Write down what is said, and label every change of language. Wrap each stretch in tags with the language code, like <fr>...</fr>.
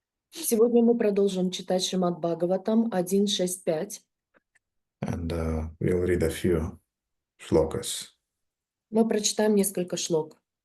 <ru>Сегодня мы продолжим читать Шримад Бхагаватам 1.6.5.</ru> <en>And we'll read a few shlokas.</en> <ru>Мы прочитаем несколько шлок.</ru>